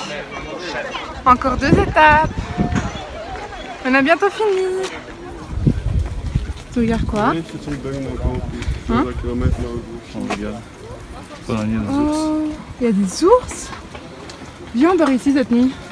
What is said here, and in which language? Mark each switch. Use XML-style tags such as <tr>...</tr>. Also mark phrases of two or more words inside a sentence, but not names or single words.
<fr>Encore 2 étapes. On a bientôt fini. Tu regardes quoi?</fr> <pl>Jeszcze coś dają na około 1,5 km na odwrót.</pl> <fr>On regarde. Voilà, il y a des ours. Oh, il y a des ours. Viens, on dort ici cette nuit.</fr>